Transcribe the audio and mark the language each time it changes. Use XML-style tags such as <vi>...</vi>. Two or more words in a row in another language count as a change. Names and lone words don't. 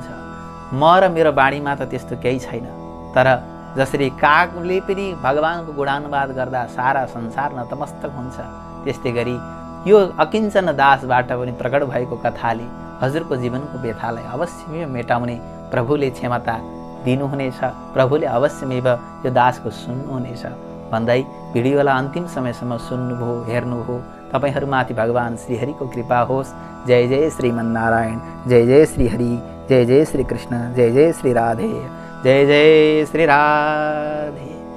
<ne>म र मेरो बाणीमा त त्यस्तो केही छैन, तर जसरी कागले पनि भगवानको गुणानुवाद गर्दा सारा संसार नतमस्तक हुन्छ, त्यस्तै गरी यो अकिञ्चन दासबाट पनि प्रकट भएको कथाले हजुरको जीवनको व्यथालाई अवश्य मेटाउने प्रभुले क्षमता दिनुहुनेछ। प्रभुले अवश्यमेव यो दासको सुन्नुहुनेछ भन्दै भिडियोलाई अन्तिम समयसम्म सुन्नुभयो, हेर्नुभयो। तपाईहरुमाथि भगवान श्रीहरिको कृपा होस्। जय जय श्रीमन्नारायण, जय जय श्रीहरि, जय जय श्री कृष्ण, जय जय श्री राधे। जय जय श्री राधे।</ne>